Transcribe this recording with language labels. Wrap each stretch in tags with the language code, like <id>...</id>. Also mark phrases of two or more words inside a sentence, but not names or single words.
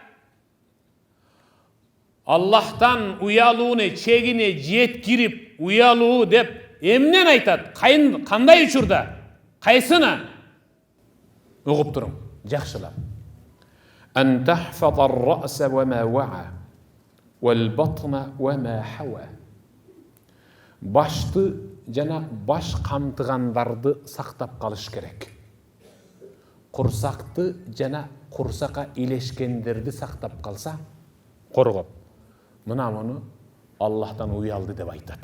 <ky>Аллахтан уялууну чегине жеткирип уялуу деп эмнен айтат? Кандай учурда? Кайсына? Угуп туруң, жакшылап.</ky> <ar>أن تحفظ الرأس وما وعى والبطن وما حوى.</ar> <ky>Башты жана баш камтыгандарды сактап калыш керек. Курсакты жана курсакка илешкендерди сактап калса, коргоп. Мына муну Аллахтан уялды деп айтат.</ky>